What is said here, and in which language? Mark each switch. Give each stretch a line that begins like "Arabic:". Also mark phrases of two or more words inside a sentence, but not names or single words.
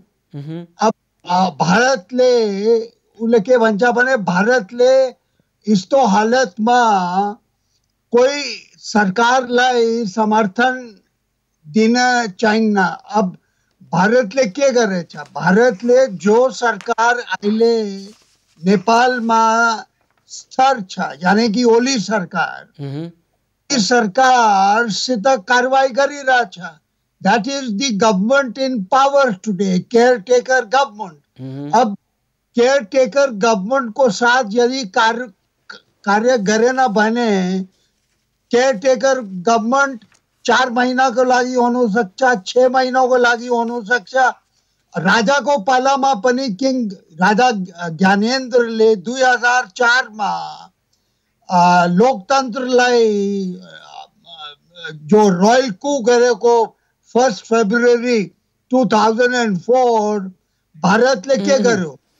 Nepali: अब भारतले उसले के भन्छ भने भारतले यस्तो हालतमा कोही सरकारलाई समर्थन दिन चाहिन्न। अब भारतले के गरेछ, भारतले जो सरकार अहिले नेपालमा स्थिर छ यानी कि ओली सरकार, इस सरकारसित कारवाही गरिरहेछ।
English: that is the government in power today, caretaker government.
Nepali: अब
English: caretaker government
Nepali: को साथ यदि कार्य गरेन भने
English: caretaker government
Nepali: 4 महीना को लागि हुनु सक्छ, 6 महीना को लागि हुनु सक्छ। राजाको पालामा पनि किङ राजा ज्ञानेन्द्रले 2004 मा लोकतन्त्रलाई जो
English: royal coup
Nepali: गरेको 1 फेब्रुअरी 2004 भारतले के गर्यो?